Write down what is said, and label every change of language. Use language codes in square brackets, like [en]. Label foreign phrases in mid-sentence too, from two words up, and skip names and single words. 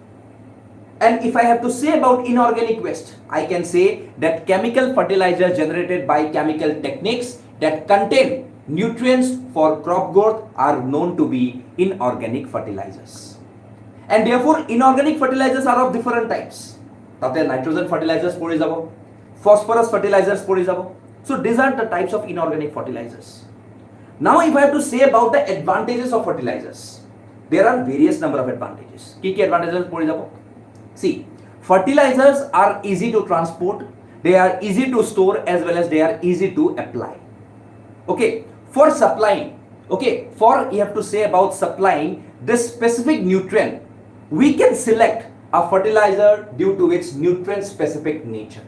[en] And if I have to say about inorganic waste, I can say that chemical fertilizers generated by chemical techniques that contain nutrients for crop growth are known to be inorganic fertilizers. And therefore inorganic fertilizers are of different types. [as] তাতে [en] nitrogen fertilizers [as] পৰি যাব, [en] phosphorus fertilizers [as] পৰি যাব. [en] So these are the types of inorganic fertilizers. Now if I have to say about the advantages of fertilizers, there are various number of advantages. [as] কি advantages পৰি যাব? [en] See, fertilizers are easy to transport, they are easy to store as well as they are easy to apply. Okay, for supplying, okay, for you have to say about supplying this specific nutrient, we can select a fertilizer due to its nutrient specific nature.